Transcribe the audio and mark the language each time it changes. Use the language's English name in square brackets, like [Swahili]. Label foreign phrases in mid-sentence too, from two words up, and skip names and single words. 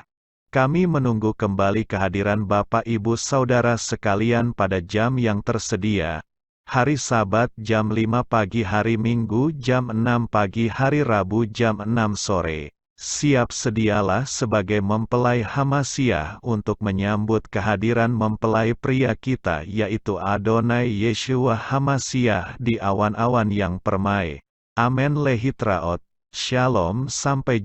[Indonesian] Kami menunggu kembali kehadiran Bapak Ibu Saudara sekalian pada jam yang tersedia. Hari Sabat jam 5 pagi, hari Minggu jam 6 pagi, hari Rabu jam 6 sore. Siap sedialah sebagai mempelai Hamasiah untuk menyambut kehadiran mempelai pria kita yaitu Adonai Yeshua Hamasiah di awan-awan yang permai. [Hebrew] Amen lehitraot. Shalom, sampai